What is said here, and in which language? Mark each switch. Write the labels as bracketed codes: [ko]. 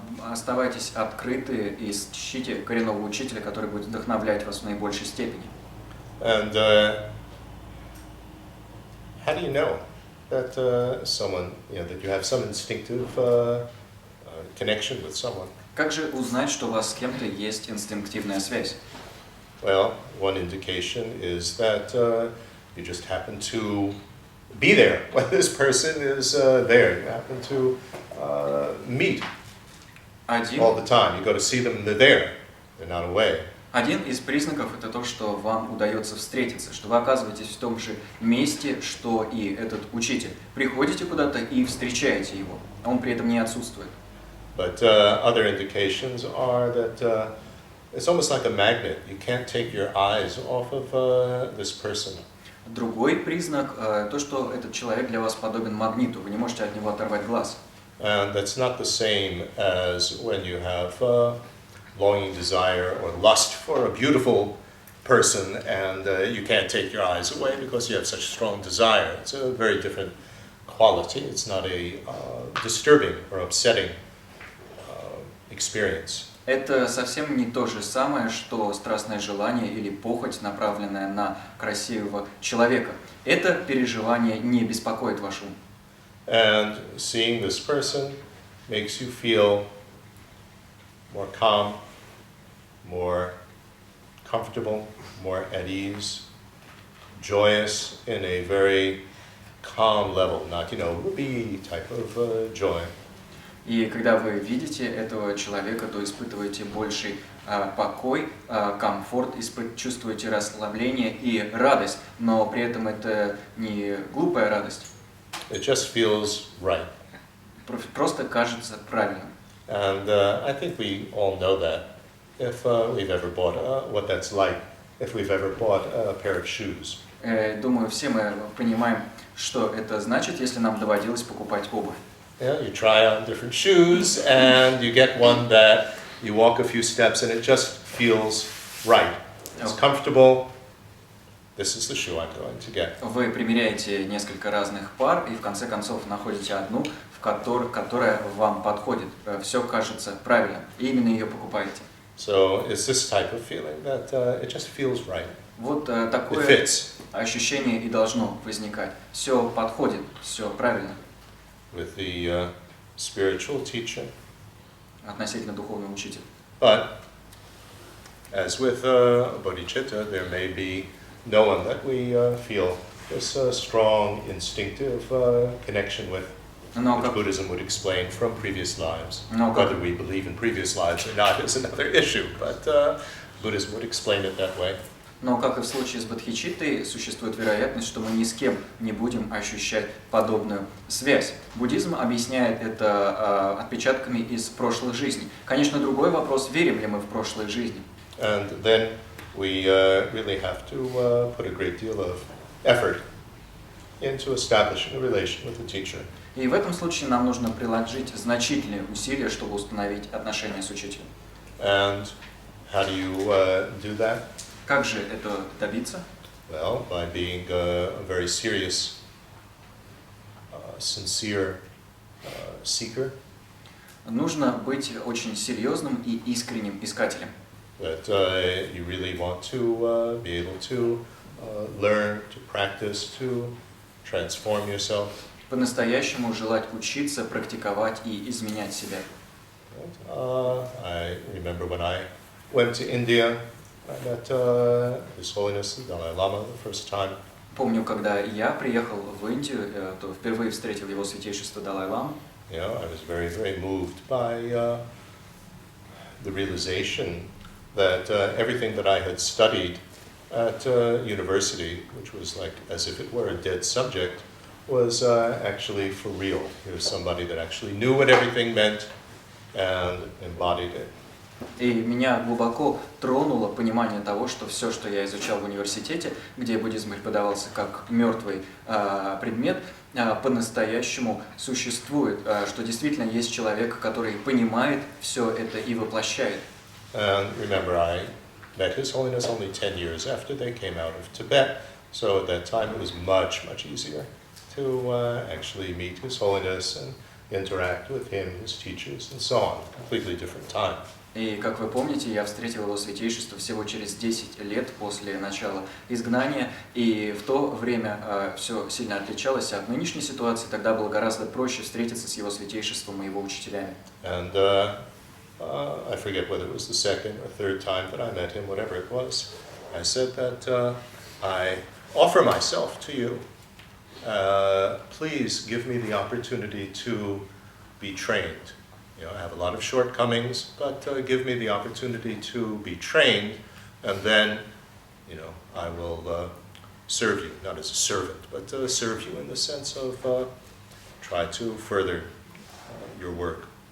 [ru] оставайтесь открыты и ищите коренного учителя, который будет вдохновлять вас в наибольшей степени. [en] And how do you know that someone, that you have some instinctive connection with someone? [ru] Как же узнать, что у вас с кем-то есть инстинктивная связь? [en] Well, one indication is that you just happen to be there when this person is there. You happen to meet all the time. You go to see them, they're there. They're not away. [ru] Один из признаков – это то, что вам удается встретиться, что вы оказываетесь в том же месте, что и этот учитель. Приходите куда-то и встречаете его, а он при этом не отсутствует. [en] But other indications are that it's almost like a magnet. You can't take your eyes off of this person. [ru] Другой признак – то, что этот человек для вас подобен магниту, вы не можете от него оторвать глаз. [en] And that's not the same as when you have longing desire or lust for a beautiful person and you can't take your eyes away because you have such strong desire. It's a very different quality. It's not a disturbing or upsetting experience. [ru] Это совсем не то же самое, что страстное желание или похоть, направленная на красивого человека. Это переживание не беспокоит ваш ум. [en] And seeing this person makes you feel more calm, more comfortable, more at ease, joyous in a very calm level, not, whoopee type of joy. [ru] И когда вы видите этого человека, то испытываете больший покой, комфорт, чувствуете расслабление и радость, но при этом это не глупая радость. [en] It just feels right. [ru] Просто кажется правильным. [en] And I think we all know that if we've ever bought what that's like, if we've ever bought a pair of shoes. [ru] Думаю, все мы понимаем, что это значит, если нам доводилось покупать обувь. [en] Yeah, you try on different shoes and you get one that you walk a few steps and it just feels right. It's comfortable. This is the shoe I'm going to get. [ru] Вы примеряете несколько разных пар и в конце концов находите одну, которая вам подходит. Все кажется правильно, и именно ее покупаете. [en] So it's this type of feeling that it just feels right. [ru] Вот [en] It [ru] такое [en] fits [ru] ощущение и должно возникать. Все подходит, все правильно [en] with the spiritual teacher. [ru] относительно духовного учителя. [en] But as with bodhicitta, there may be no one that we feel this strong instinctive connection with, [ru] Но [en] which [ru] как, [en] Buddhism would explain from previous lives. [ru] но как [en] Whether we believe in previous lives or not is another issue, but Buddhism would explain it that way. [ru] Но, как и в случае с бодхичиттой, существует вероятность, что мы ни с кем не будем ощущать подобную связь. Буддизм объясняет это отпечатками из прошлых жизней. Конечно, другой вопрос, верим ли мы в прошлые жизни. [en] And then we really have to put a great deal of effort into establishing a relation with the teacher. [ru] И в этом случае нам нужно приложить значительные усилия, чтобы установить отношения с учителем. [en] And how do you do that? [ru] Как же это добиться? [en] Well, by being a very serious, sincere seeker, [ru] Нужно быть очень серьезным и искренним искателем. [en] that you really want to be able to learn, to practice, to transform yourself. [ru] По-настоящему желать учиться, практиковать и изменять себя. [en] I remember when I went to India, I met His Holiness the Dalai Lama the first time. [ru] Помню, когда я приехал в Индию, то впервые встретил его святейшество Далай-ламу. [en] You know, I was very, very moved by the realization that everything that I had studied at university, which was like as if it were a dead subject, was actually for real. Here's somebody that actually knew what everything meant and embodied it. [ru] И меня глубоко тронуло понимание того, что все, что я изучал в университете, где буддизм преподавался как мертвый предмет, по-настоящему существует, что действительно есть человек, который понимает все это и воплощает. [en] And remember, I met His Holiness only 10 years after they came out of Tibet, so at that time it was much, much easier to actually meet His Holiness and interact with him, his teachers, and so on. Completely different time. [ru] И, как вы помните, я встретил его святейшество всего через 10 лет после начала изгнания, и в то время все сильно отличалось от нынешней ситуации, тогда было гораздо проще встретиться с его святейшеством и его учителями. [en] And I forget whether it was the second or third time that I met him, whatever it was. I said that I offer myself to you. Please give me the opportunity to be trained. You know, I have a lot of shortcomings, but give me the opportunity to be trained, and then, you know, I will serve you, not as a servant, but serve you in the sense of try to further your work.